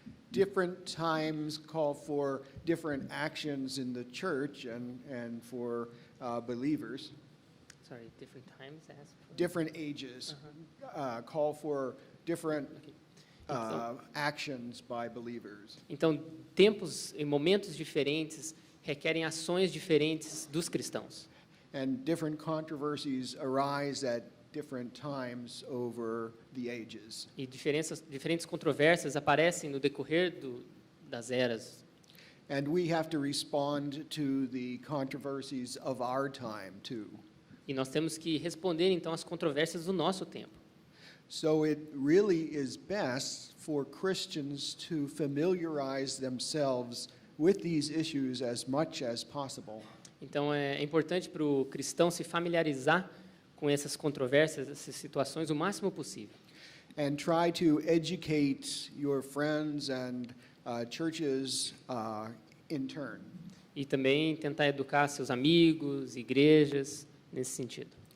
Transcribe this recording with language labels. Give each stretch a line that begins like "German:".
English: different times call for different actions in the church and for believers. Sorry, different times ask for... Different ages call for different actions by believers.
Portuguese: Então, tempos e momentos diferentes requerem ações diferentes dos cristãos.
English: And different controversies arise at different times over the ages.
Portuguese: E diferentes controvérsias aparecem no decorrer das eras.
English: And we have to respond to the controversies of our time too.
Portuguese: E nós temos que responder então às controvérsias do nosso tempo.
English: So it really is best for Christians to familiarize themselves with these issues as much as possible.
Portuguese: Então é importante para o cristão se familiarizar com essas controvérsias, essas situações o máximo possível.
English: And try to educate your friends and churches in turn.
Portuguese: E também tentar educar seus amigos, igrejas, nesse sentido.